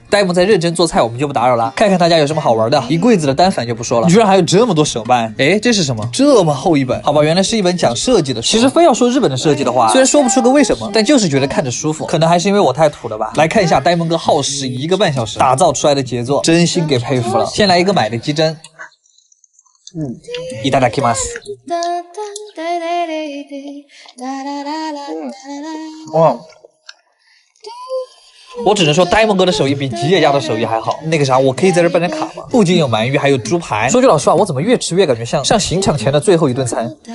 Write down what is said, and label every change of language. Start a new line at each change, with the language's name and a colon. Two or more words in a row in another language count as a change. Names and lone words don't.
Chinese: 呆萌在认真做菜，我们就不打扰了。看看他家有什么好玩的。一柜子的单反就不说了，居然还有这么多手办。哎，这是什么？这么厚一本？好吧，原来是一本讲设计的书。其实非要说日本的设计的话，虽然说不出个为什么，但就是觉得看着舒服。可能还是因为我太土了吧。来看一下呆萌哥耗时1个半小时打造出来的杰作，真心给佩服了。先来一个买的鸡胗。
Japanese: いただきます。
Chinese: 哇，我只能说呆萌哥的手艺比吉野家的手艺还好。那个啥，我可以在这办张卡吗？不仅有鳗鱼，还有猪排。说句老实话，我怎么越吃越感觉像刑场前的最后一顿餐。